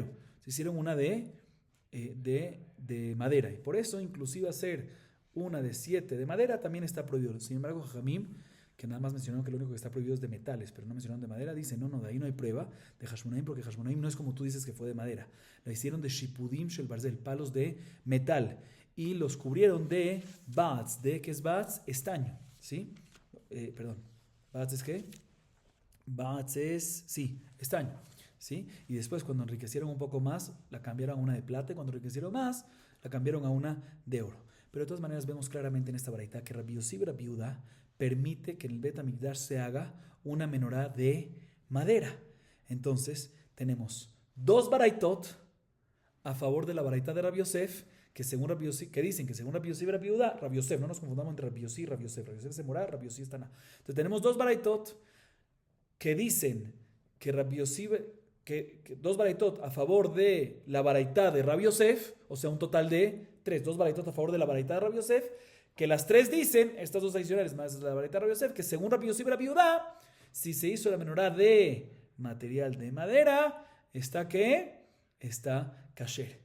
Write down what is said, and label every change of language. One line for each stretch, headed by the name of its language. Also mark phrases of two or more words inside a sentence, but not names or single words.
Spanish: Se hicieron una de madera, y por eso inclusive hacer una de 7 de madera también está prohibido. Sin embargo, Jajamim, que nada más mencionaron que lo único que está prohibido es de metales, pero no mencionaron de madera, dice, no, de ahí no hay prueba de Hashmonaim, porque Hashmonaim no es como tú dices que fue de madera. La hicieron de
Hebrew: שיפודים של ברזל,
Spanish: palos de metal, y los cubrieron de bats. ¿De qué es bats? Estaño, ¿sí? ¿Bats es qué? Bats es, sí, estaño, ¿sí? Y después cuando enriquecieron un poco más, la cambiaron a una de plata, y cuando enriquecieron más, la cambiaron a una de oro. Pero de todas maneras vemos claramente en esta baraita que Rabbi Yossi y Rabbi Yehuda permite que en el Bet HaMikdash se haga una menorá de madera. Entonces, tenemos 2 baraitot a favor de la baraita de Rabbi Yosef, que según Rabbi Yossi, que dicen que según Rabbi Yossi y Rabbi Yehuda, Rabbi Yosef, no nos confundamos entre Rabbi Yossi y Rabbi Yosef. Rabbi Yosef es Morá, Rabbi Yossi está na. Entonces, tenemos 2 baraitot que dicen que Rabbi Yossi, que 2 baraitot a favor de la baraita de Rabbi Yosef, o sea, un total de 3, 2 baraitot a favor de la baraita de Rabbi Yosef, que las 3 dicen, estas 2 adicionales más la baraita de Rabbi Yosef, que según Rabbi Yossi y Rabbi Yehuda, si se hizo la menorá de material de madera, está kasher.